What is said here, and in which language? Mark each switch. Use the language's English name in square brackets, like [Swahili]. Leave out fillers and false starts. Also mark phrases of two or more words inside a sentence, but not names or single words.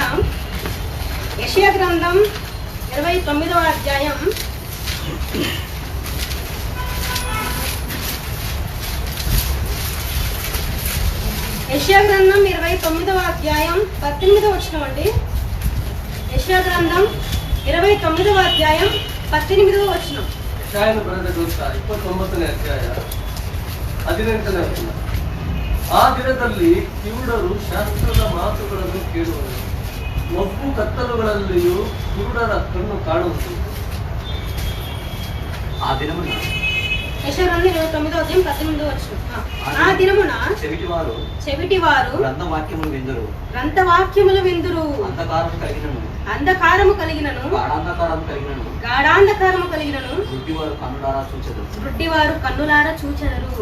[Telugu] యెషయా గ్రంథం 29వ అధ్యాయం 29వ అధ్యాయం 18వ వచనం అండి. యెషయా గ్రంథం 29వ అధ్యాయం 18వ వచనం. [Kannada] ಯೆಶಾಯನು ಬರೆದ ಗ್ರಂಥ 29ನೇ ಅಧ್ಯಾಯ 18ನೇ ವಚನ. ಆ ದಿನದಲ್ಲಿ ಕಿವುಡರು ಶಾಸ್ತ್ರದ ಮಾತುಗಳನ್ನು ಕೇಳುವರು, ಮಬ್ಬು ಕತ್ತಲುಗಳಲ್ಲಿಯೂ ಕಿವುಡರ ಕಣ್ಣು ಕಾಣುವುದು. [Telugu] ఆ దినమున యెషయా గ్రంథం 29వ అధ్యాయం 18వ వచనం. ఆ దినమున చెవిటివారు గ్రంథవాక్యములు విందురు, అంధకారము కలిగినను గాఢాంధకారము కలిగినను గుడ్డివారు కన్నులారా చూచెదరు.